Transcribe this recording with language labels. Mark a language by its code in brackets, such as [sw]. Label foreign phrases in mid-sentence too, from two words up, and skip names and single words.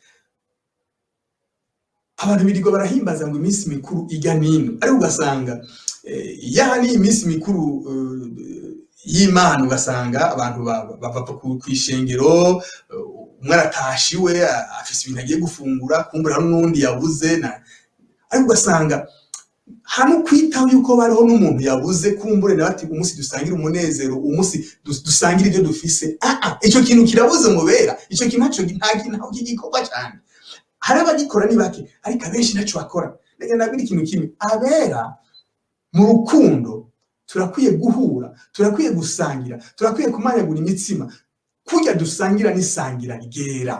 [rn] Abantu birirwa barahimbaza ngo iminsi mikuru ijya nino, ariko ugasanga ni iminsi mikuru y'Imana, ugasanga abantu bava kwishengero, umwe aratashiwe afise ibintu agiye gufungura, kumbura n'undi yabuze, ariko ugasanga hano kwitaho yuko bariho n'umuntu yabuze, kumbure na bati umunsi dusangira umunezero, umunsi dusangira ibyo dufise. Icyo kintu kirabuze mu bera, icyo kintu ntaho kigikorwa cyane. Hari abagikora ni bake, ariko abenshi ntacyo bakora. Reka nabwira ikintu kimwe, abera mu rukundo turakwiye guhura, turakwiye gusangira, turakwiye kumanyagura imitsima, kujya dusangira n'isangira ryera.